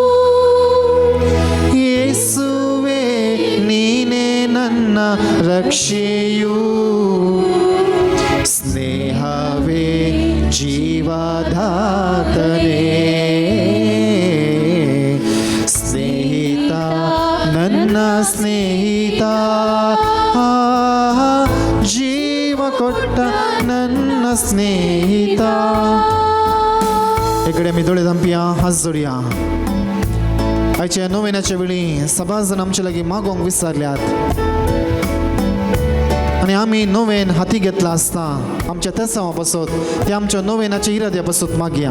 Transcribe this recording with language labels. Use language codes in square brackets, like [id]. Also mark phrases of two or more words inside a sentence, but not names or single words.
[kn] ಯೇಸುವೆ ನೀನೆ ನನ್ನ ರಕ್ಷೆಯು, ಸ್ನೇಹವೇ ಜೀವದಾತನೇ, ಸ್ನೇಹಿತ ನನ್ನ ಸ್ನೇಹಿತ, ಜೀವ ಕೊಟ್ಟ ನನ್ನ स्नेहिता. [kok] इकडे आम्ही दोळे धांपया, हात जोडया. आयच्या नोवेनाच्या वेळी सबाज जण आमच्या लागीं मागोंक विचारल्यात आनी आमी नोवेन हाती घेतला आसता आमच्या तेसांवा पासत ते आमच्या नोवेनाच्या इराद्या पासत मागया.